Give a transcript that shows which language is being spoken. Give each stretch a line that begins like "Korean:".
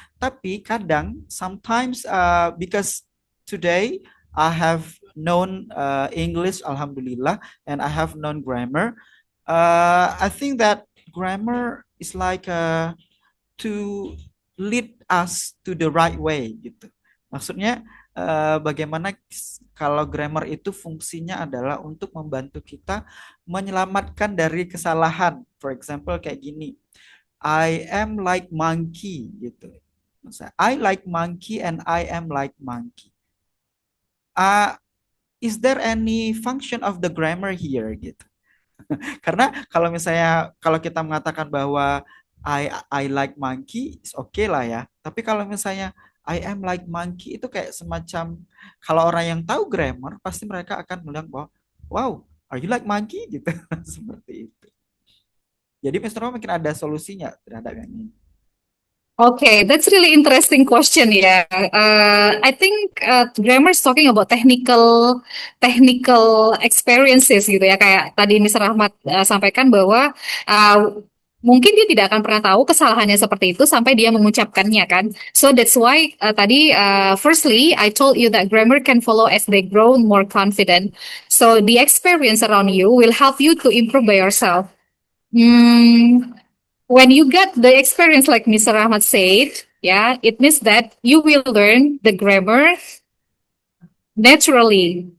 Indonesian: Tapi kadang
English: sometimes because today I have known English alhamdulillah and I have known grammar. I think that grammar is like to lead us to the right way gitu.
Indonesian: Maksudnya bagaimana kalau grammar itu fungsinya adalah untuk membantu kita menyelamatkan dari kesalahan.
English: For example
Indonesian: kayak gini.
English: I am like monkey gitu. Misalnya, I like monkey and I am like monkey. Uh, is there any function of the grammar here gitu?
Indonesian: Karena kalau misalnya kalau kita mengatakan bahwa
English: I like monkey, is okay
Indonesian: lah ya. Tapi kalau misalnya
English: I am like monkey
Indonesian: itu kayak semacam kalau orang yang tahu grammar pasti mereka akan bilang bahwa
English: wow, are you like monkey
Indonesian: gitu seperti itu. Jadi Mr. Ro mungkin ada solusinya terhadap yang ini.
English: Okay, that's really interesting question ya. I think grammar is talking about technical experiences gitu ya.
Indonesian: Kayak tadi Mr. Rahmat sampaikan bahwa mungkin dia tidak akan pernah tahu kesalahannya seperti itu sampai dia mengucapkannya kan.
English: So that's why tadi firstly I told you that grammar can follow as they grow more confident. So the experience around you will help you to improve by yourself. Hmm, when you get the experience like Mr. Ahmad said, yeah, it means that you will learn the grammar naturally